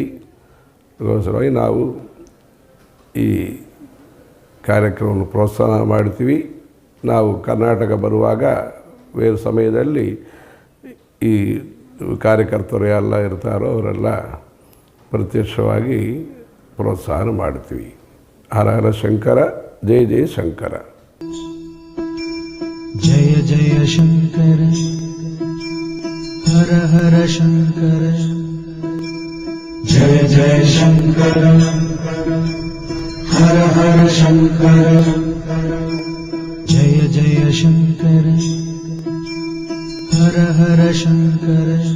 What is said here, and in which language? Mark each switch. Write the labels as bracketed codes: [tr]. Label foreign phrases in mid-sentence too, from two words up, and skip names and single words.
[kn] ಅದಕ್ಕೋಸ್ಕರವಾಗಿ ನಾವು ಈ ಕಾರ್ಯಕ್ರಮವನ್ನು ಪ್ರೋತ್ಸಾಹ ಮಾಡ್ತೀವಿ. ನಾವು ಕರ್ನಾಟಕ ಬರುವಾಗ ಬೇರೆ ಸಮಯದಲ್ಲಿ ಈ ಕಾರ್ಯಕರ್ತರು ಎಲ್ಲ ಇರ್ತಾರೋ ಅವರೆಲ್ಲ ಪ್ರತ್ಯಕ್ಷವಾಗಿ ಪ್ರೋತ್ಸಾಹ ಮಾಡ್ತೀವಿ. [sa] ಹರ ಹರ ಶಂಕರ, ಜಯ ಜಯ ಶಂಕರ. जय जय शंकर, हर हर शंकर. जय जय शंकर, हर हर शंकर. जय जय शंकर, हर हर शंकर.